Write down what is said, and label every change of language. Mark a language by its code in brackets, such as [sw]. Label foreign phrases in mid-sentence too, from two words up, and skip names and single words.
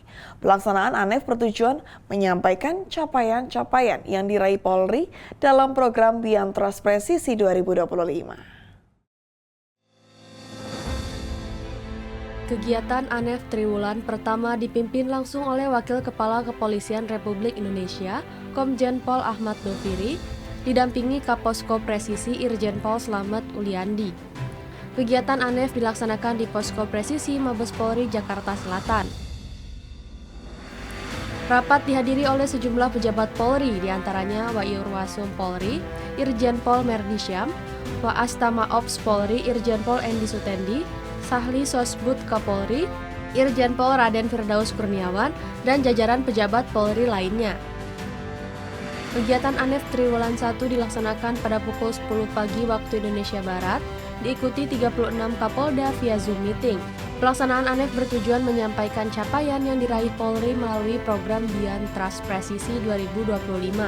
[id] Pelaksanaan ANEF bertujuan menyampaikan capaian-capaian yang diraih Polri dalam program Beyond Trust Presisi 2025. Kegiatan ANEF triwulan pertama dipimpin langsung oleh Wakil Kepala Kepolisian Republik Indonesia, Komjen Pol Ahmad Doviri, didampingi Kaposko Presisi Irjen Pol Slamet Uliandi. Kegiatan ANEF dilaksanakan di Posko Presisi Mabes Polri Jakarta Selatan. Rapat dihadiri oleh sejumlah pejabat Polri, diantaranya Wairwasum Polri, Irjen Pol Merdisyam, Waastama Ops Polri Irjen Pol Endi Sutendi, Sahli Sosbud Kapolri, Irjen Pol Raden Firdaus Kurniawan, dan jajaran pejabat Polri lainnya. Kegiatan ANEF Triwulan 1 dilaksanakan pada pukul 10 pagi waktu Indonesia Barat, diikuti 36 Kapolda via Zoom Meeting. Pelaksanaan ANEF bertujuan menyampaikan capaian yang diraih Polri melalui program Beyond Trust Presisi 2025.